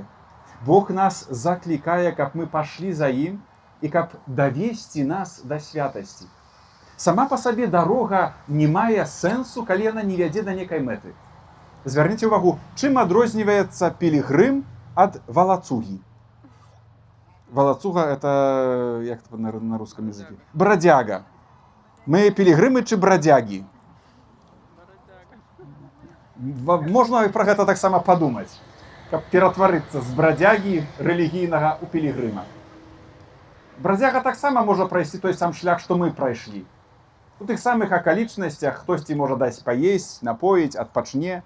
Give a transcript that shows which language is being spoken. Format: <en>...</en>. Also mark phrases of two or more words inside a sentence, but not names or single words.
<be>Бог нас заклікае, каб мы пашлі за ім і каб давесці нас да святасці. Сама па сабе дарога не мае сэнсу, калі яна не вядзе да некай мэты. Звярніце ўвагу, чым адрозніваецца пілігрым ад валацугі? Валацуга — это як на рускам языке? Бродяга. Мы пілігрымы ці бродягі? Можна пра гэта таксама падумаць, каб ператварыцца з бродягі рэлігійнага ў пілігрыма. Бродяга таксама можа прайсці той сам шлях, што мы прайшлі. У тых самых акалічнасцях хтосьці можа даць паесць, напоіць, адпачне.</be>